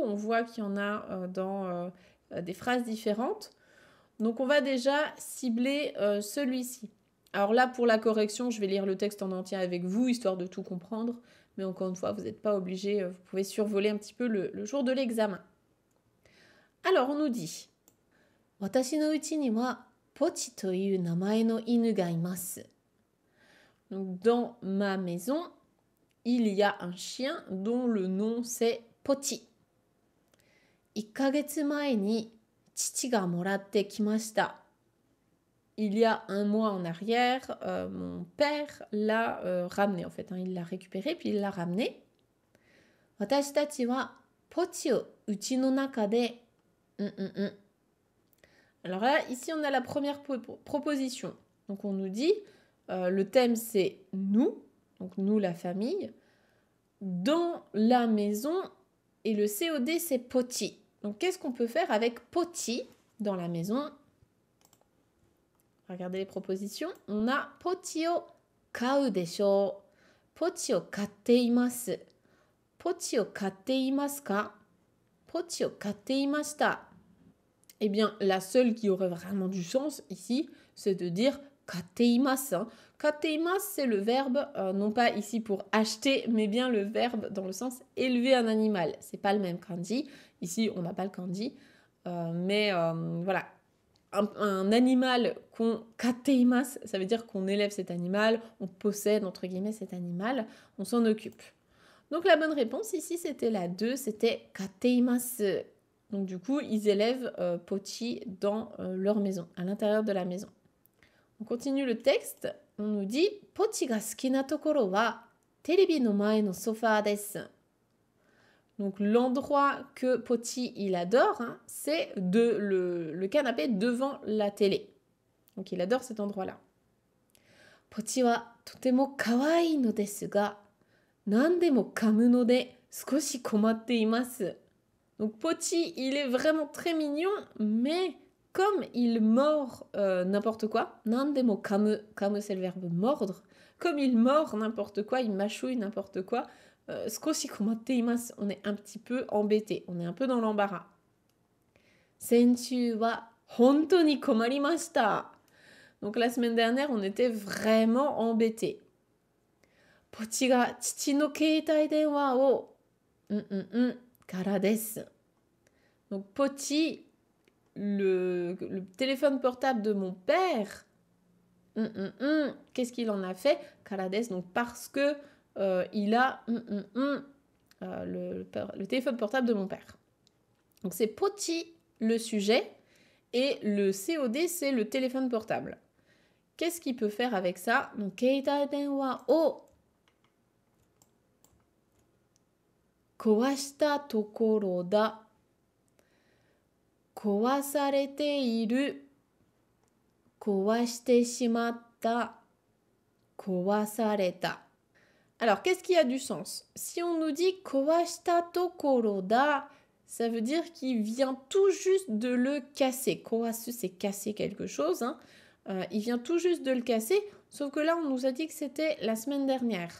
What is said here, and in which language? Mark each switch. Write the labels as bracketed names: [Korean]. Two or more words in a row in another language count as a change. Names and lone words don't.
[French] On voit qu'il y en a dans des phrases différentes. Donc, on va déjà cibler celui-ci. Alors là, pour la correction, je vais lire le texte en entier avec vous, histoire de tout comprendre. Mais encore une fois, vous n'êtes pas obligé, vous pouvez survoler un petit peu le jour de l'examen. Alors, on nous dit « [Japanese] 私の家にはポチという名前の犬がいます ». [French] Donc, dans ma maison, il y a un chien dont le nom c'est Pochi. [Japanese] 1ヶ月前に父がもらってきました。 [French] Il y a un mois en arrière, mon père l'a ramené en fait. Il l'a récupéré puis il l'a ramené. [Japanese] 私たちはポチをうちの中で [French] Alors là, ici on a la première proposition. Donc on nous dit, le thème c'est nous, donc nous la famille, dans la maison et le COD c'est poti. Donc qu'est-ce qu'on peut faire avec poti dans la maison? Regardez les propositions. On a [Japanese] ポチを飼うでしょう. ポチを飼っています. ポチを飼っていますか？ポチを飼っていました. [French] Eh bien, la seule qui aurait vraiment du sens ici, c'est de dire kateimasu, hein. Kateimasu, c'est le verbe, non pas ici pour acheter, mais bien le verbe dans le sens élever un animal. C'est pas le même kanji. Ici, on n'a pas le kanji. Mais voilà, un animal qu'on kateimasu, ça veut dire qu'on élève cet animal, on possède, entre guillemets, cet animal, on s'en occupe. Donc la bonne réponse ici, c'était la 2, c'était kateimasu. Donc du coup, ils élèvent Pochi dans leur maison, à l'intérieur de la maison. On continue le texte. On nous dit [Japanese] ポチが好きなところはテレビの前のソファです. [French] Donc l'endroit que Pochi il adore, hein, c'est le canapé devant la télé. Donc il adore cet endroit-là. [Japanese] ポチはとても可愛いのですが何でも噛むので少し困っています. [French] Donc Pochi, il est vraiment très mignon, mais comme il mord n'importe quoi, [Japanese] 何でも噛む, [French] kamu c'est le verbe mordre, comme il mord n'importe quoi, il mâchouille n'importe quoi, [Japanese] 少し困っています, [French] on est un petit peu embêté, on est un peu dans l'embarras. [Japanese] 先週は本当に困りました. [French] Donc la semaine dernière, on était vraiment embêtés. [Japanese] ポチが父の携帯電話をからです. [French] Donc Pochi, le téléphone portable de mon père, qu'est-ce qu'il en a fait? [Japanese] からです, [French] donc parce que il a le téléphone portable de mon père. Donc c'est Pochi le sujet et le COD c'est le téléphone portable. Qu'est-ce qu'il peut faire avec ça? [Japanese] Donc 携帯電話を壊したところだ. 壊されている. 壊してしまった. Kowasareta. [French] Alors, qu'est-ce qui a du sens? Si on nous dit [Japanese] 壊したところだ, [French] ça veut dire qu'il vient tout juste de le casser. Kowasu, c'est casser quelque chose. Hein. Il vient tout juste de le casser, sauf que là, on nous a dit que c'était la semaine dernière.